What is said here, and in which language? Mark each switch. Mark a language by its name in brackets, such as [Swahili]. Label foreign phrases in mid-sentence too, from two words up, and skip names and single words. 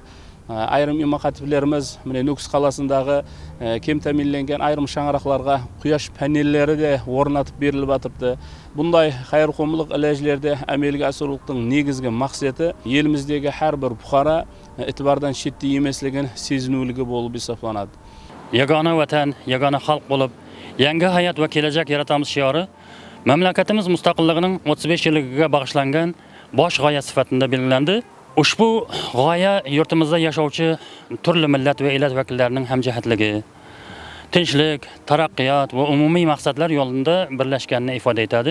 [Kara-Kalpak] Айрым имам хатиблеріміз міне Нүкіс қаласындағы кем тәмінленген айрым шаңырақларға құяш пәнелері де орнатып беріліп атырды. Бұндай қайыр-қомлық ләжілерде әмелге асырылықтың негізгі мақсаты еліміздегі әрбір бұқара итибардан шетте емеслігін сезінулігі болып есептелінеді. [Uzbek] Yagona vatan, yagona xalq bo'lib, yangi hayot va kelajak yaratamiz shiori mamlakatimiz mustaqilligining 35 yilligiga bag'ishlangan bosh g'oya sifatida belgilandi. Ushbu g'oya yurtimizda yashovchi turli millat va elat vakillarining hamjihatligi, tinchlik, taraqqiyot va umumiy maqsadlar yo'lida birlashganini ifoda etadi.